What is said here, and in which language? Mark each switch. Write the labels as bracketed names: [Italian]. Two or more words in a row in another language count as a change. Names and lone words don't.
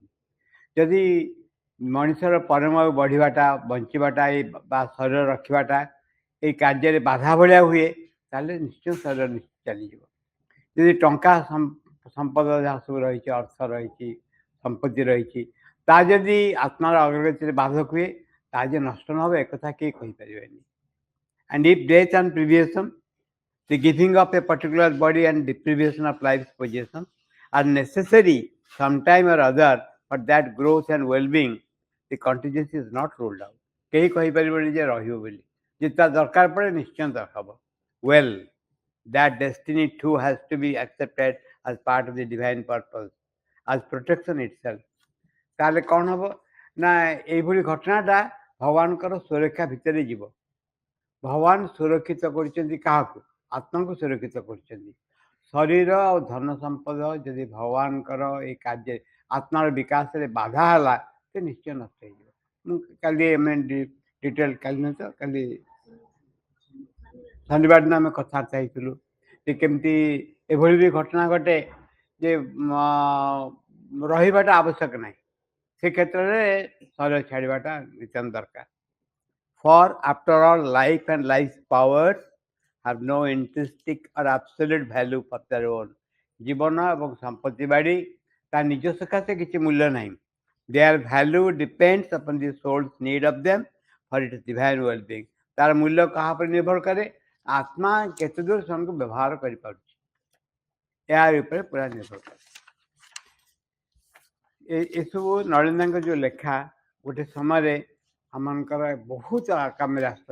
[Odia] ଯଦି ମଣିଷର ପରମାୟୁ ବଢ଼ିବାଟା, ବଞ୍ଚିବାଟା ବା ଶରୀର ରଖିବାଟା ଏଇ କାର୍ଯ୍ୟରେ ବାଧା ଭଳିଆ ହୁଏ, ତାହେଲେ ନିଶ୍ଚୟ ଶରୀର ଚାଲିଯିବ। ଯଦି ଟଙ୍କା ସମ୍ପଦ ଯାହା ସବୁ ରହିଛି, ଅର୍ଥ ରହିଛି, ସମ୍ପତ୍ତି ରହିଛି, ତା ଯଦି ଆତ୍ମାର ଅଗ୍ରଗତିରେ ବାଧକ ହୁଏ, ତା ଯେ ନଷ୍ଟ ନ ହେବ ଏକଥା କେହି କହିପାରିବେନି। [English] And if death and privation, the giving of a particular body and deprivation of life's possession are necessary sometime or other for that growth and well-being, the contingency is not ruled out. [Odia] କେହି କହିପାରିବେନି ଯେ ରହିବ ବୋଲି। ଯେ ତା ଦରକାର ପଡ଼େ ନିଶ୍ଚୟ ହେବ। [English] Well, that destiny too has to be accepted as part of the divine purpose, as protection itself. [Odia] ତାହେଲେ କ'ଣ ହେବ ନା ଏଇଭଳି ଘଟଣାଟା ଭଗବାନଙ୍କର ସୁରକ୍ଷା ଭିତରେ ଯିବ। ଭଗବାନ ସୁରକ୍ଷିତ କରିଛନ୍ତି କାହାକୁ? ଆତ୍ମାକୁ ସୁରକ୍ଷିତ କରିଛନ୍ତି। ଶରୀର ଆଉ ଧନ ସମ୍ପଦ ଯଦି ଭଗବାନଙ୍କର ଏଇ କାର୍ଯ୍ୟ ଆତ୍ମାର ବିକାଶରେ ବାଧା ହେଲା, ସେ ନିଶ୍ଚୟ ନଷ୍ଟ ହେଇଯିବ। ମୁଁ କାଲି ଆମେ ଡିଟେଲ କାଲି ନୁହେଁ ତ କାଲି ଶନିବାର ଦିନ ଆମେ କଥାବାର୍ତ୍ତା ହେଇଥିଲୁ ଯେ କେମିତି ଏଭଳି ବି ଘଟଣା ଘଟେ ଯେ ରହିବାଟା ଆବଶ୍ୟକ ନାହିଁ, ସେ କ୍ଷେତ୍ରରେ ଶରୀର ଛାଡ଼ିବାଟା ନିତାନ୍ତ ଦରକାର। [English] For after all, life and life's powers have no intrinsic or absolute value for their own. [Odia] ଜୀବନ ଏବଂ ସମ୍ପତ୍ତି ବାଡ଼ି ତା ନିଜ ସକାଶେ କିଛି ମୂଲ୍ୟ ନାହିଁ। [English] Their value depends upon the soul's need of them for its divine well-being. [Odia] ତାର ମୂଲ୍ୟ କାହା ଉପରେ ନିର୍ଭର କରେ? ଆତ୍ମା କେତେ ଦୂର ସେମାନଙ୍କୁ ବ୍ୟବହାର କରିପାରୁଛି, ଏହା ଉପରେ ପୁରା ନିର୍ଭର କରେ। ଏସବୁ ନଳିନ୍ଦାଙ୍କ ଯେଉଁ ଲେଖା ଗୋଟେ ସମୟରେ ଆମମାନଙ୍କର ବହୁତ କାମରେ ଆସିଥିଲା।